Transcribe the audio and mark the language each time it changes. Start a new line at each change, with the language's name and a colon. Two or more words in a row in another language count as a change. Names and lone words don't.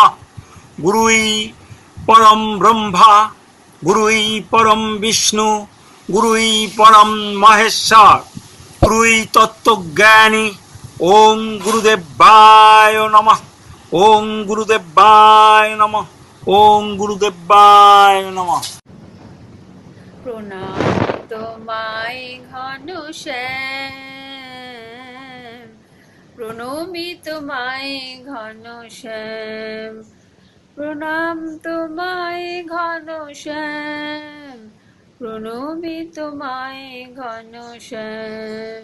Sanskrit: गुरुई परम ब्रह्मा, गुरुई परम विष्णु, गुरुई परम महेश्वर, गुरुई तत्वज्ञानी। ओं गुरुदेवाय नमः। ओं गुरुदेवाय नमः। ओं गुरुदेवाय नमः।
Bangla: প্রণাম তোমায় ঘনশ্যাম, প্রণমি তোমায় ঘনশ্যাম, প্রণাম তোমায় ঘনশ্যাম, প্রণমি তোমায় ঘনশ্যাম।